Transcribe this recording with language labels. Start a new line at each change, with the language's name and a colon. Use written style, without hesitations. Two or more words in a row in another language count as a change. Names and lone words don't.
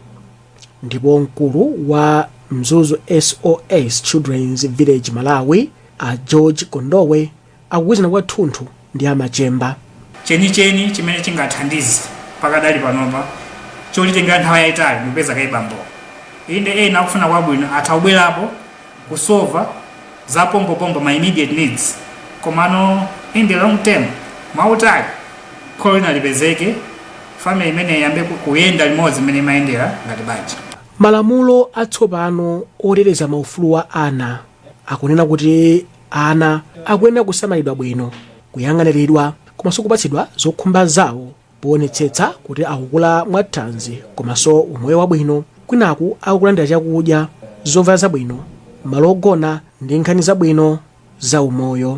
Nyanja: Ndipo mkulu wa mzuzu SOS Children's Village Malawi George Kondowe akugwirizana kwathunthu ndi Machemba. chenicheni chimene chingathandize pakadali panopa cholitenga nthawi yayitali kupeza kaibambo inde ena akufuna kwabwino athawubwerapo kusolva za pompopompo ma
English: immediate needs
Nyanja: komano
English: in the long term
Nyanja: mwautali kholo lina lipezeke family imene yambe kuyenda limodzi imene imayendera ngati banja. Malamulo atsopano oteteza maufulu wa ana akunena kuti ana akuyenera kusamalidwa bwino, kuyang'aniridwa komanso kupatsidwa zokhumba zawo poonetsetsa kuti akukula mwathanzi komanso umoyo wabwino, kwinaku akulandira chakudya, zovala zabwino, malo ogona ndi nkhani zabwino za umoyo.